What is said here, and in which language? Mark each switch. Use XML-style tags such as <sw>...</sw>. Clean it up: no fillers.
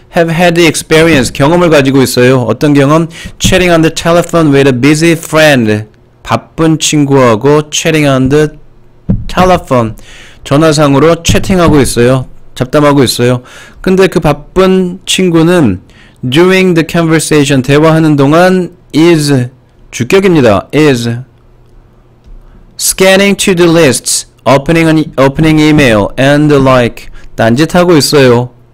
<en>have had experience</en> <ko>경험을 가지고 있어요. 어떤 경험?</ko> <en>Chatting on the telephone with a busy friend</en> <ko>바쁜 친구하고</ko> <en>chatting on the telephone</en> <ko>전화상으로 채팅하고 있어요. 잡담하고 있어요. 근데 그 바쁜 친구는</ko> <en>during the conversation</en> <ko>대화하는 동안 is 주격입니다.</ko> <en>is scanning to-do lists, opening email and the like</en> <ko>딴짓하고 있어요.</ko>